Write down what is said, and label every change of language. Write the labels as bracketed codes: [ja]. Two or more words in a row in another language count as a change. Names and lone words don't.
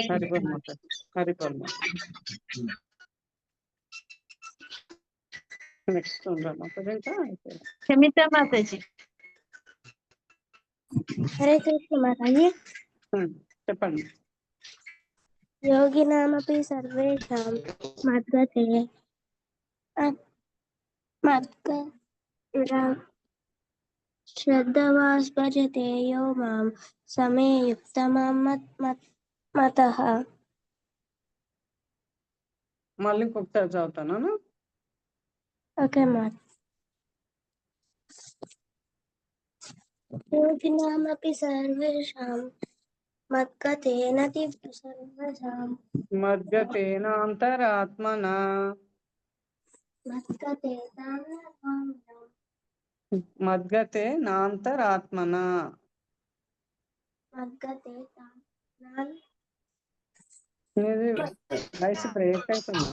[te] హరిపూర్ణ. నెక్స్ట్ క్షమిత మాతాజీ. హరే కృష్ణ మాతాజీ. చెప్పండి. [sa] योगिनामपि सर्वेषां मद्गते श्रद्धवान् भजते यो मां समे युक्तमां मतः. [te] మళ్ళీ ఇంకొకసారి చదువుతాను. ఓకే మాత. [sa] योगिनामपि सर्वेषां मद्गतेन सर्वसां మద్గతేనాంతరాత్మనా మద్గతేనాంతరాత్మనా [te] ఇది [en] voice break [te] అవుతుంది.